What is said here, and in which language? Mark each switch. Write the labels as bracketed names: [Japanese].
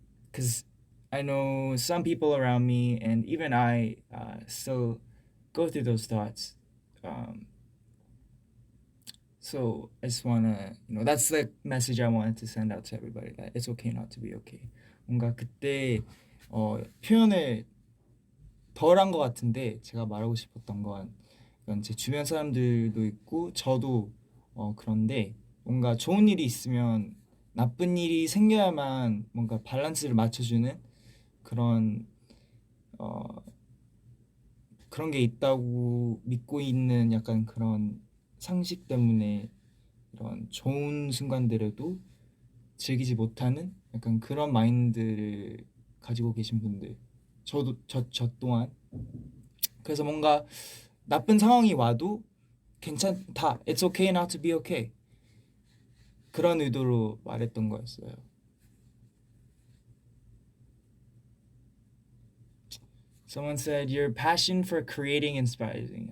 [English] Because I know some people around me, and even I, still go through those thoughts. So I just wanna, that's the message I wanted to send out to everybody, that it's okay not to be okay. [Korean] 뭔가 그때 표현을 덜 한 것 같은데, 제가 말하고 싶었던 건 이건 제 주변 사람들도 있고 저도 그런데, 뭔가 좋은 일이 있으면 나쁜 일이 생겨야만 뭔가 밸런스를 맞춰주는 그런 그런 게 있다고 믿고 있는 약간 그런 상식 때문에 이런 좋은 순간들에도 즐기지 못하는 약간 그런 마인드를 가지고 계신 분들, 저 또한. 그래서 뭔가 나쁜 상황이 와도 괜찮다, [English] it's okay not to be okay, [Korean] 그런 의도로 말했던 거였어요. [English] Someone said your passion for creating inspires me.